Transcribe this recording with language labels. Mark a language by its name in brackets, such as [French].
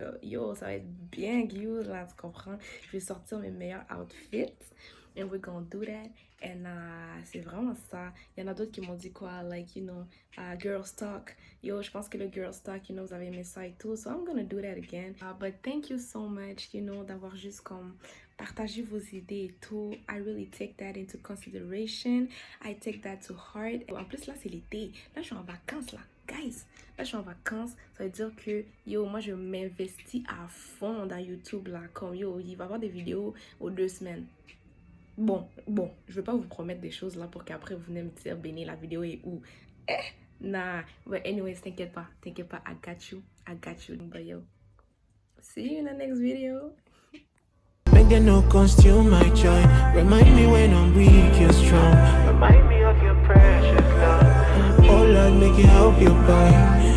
[French] Yo, ça va être bien cute, là, tu comprends? Je vais sortir mes meilleurs outfits. [English] and we're gonna do that. [French] And c'est vraiment ça. Il y en a d'autres qui m'ont dit quoi, [English] like, you know, girls talk. [French] Yo, je pense que le girls talk, [English] you know, [French] vous avez aimé ça et tout. [English] So I'm gonna do that again. But thank you so much, you know, [French] d'avoir juste comme partagé vos idées et tout. [English] I really take that into consideration. I take that to heart. [French] En plus, là, c'est l'été. Là, je suis en vacances, là. Guys, là, je suis en vacances. Ça veut dire que, yo, moi, je m'investis à fond dans YouTube, là. Comme, yo, il va y avoir des vidéos aux 2 semaines. Bon, je vais pas vous promettre des choses là pour qu'après vous venez me dire, Béni, la vidéo est où? [English] Nah, but anyways, [French] t'inquiète pas, [English] I got you, but yo, see you in the next video. Make them no consume my joy. Remind me when I'm weak, you're strong. Remind me of your precious love. Oh Lord, make it help your boy.